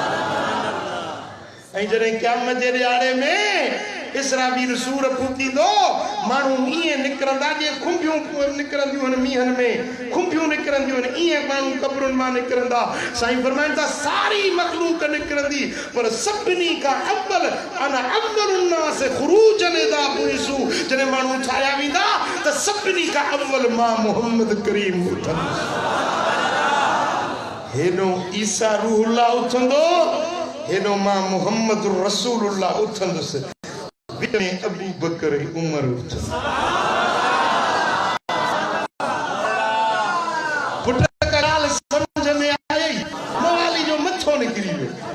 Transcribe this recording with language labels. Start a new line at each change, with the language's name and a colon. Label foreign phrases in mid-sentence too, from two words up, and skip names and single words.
Sindhi: ऐं जॾहिं क़यामत जे ॾियारे में इसराफील सूर फूकींदो, माण्हू ईअं निकिरंदा जीअं खुंबियूं निकिरंदियूं आहिनि मींहनि में, खुंबियूं निकिरंदियूं आहिनि, ईअं माण्हू क़ब्रुनि मां निकिरंदा। साईं फरमाइनि था सारी मख़लूक निकिरंदी, पर सभिनी खां अव्वल
Arabic: أنا أول الناس خروجا إذا بعثوا,
Sindhi: जॾहिं माण्हू ठाहिया वेंदा त सभिनी खां अव्वल मां मुहम्मद करीम उथंदुसि। हेॾो ईसा रूहुल्लाह उथंदो, हेॾो मां मुहम्मद रसूलुल्लाह उथंदुसि। विच में अबू बकर उमर उथंदो। पुट ॻाल्हि समझ में आई, मवाली जो मथो निकिरी वियो।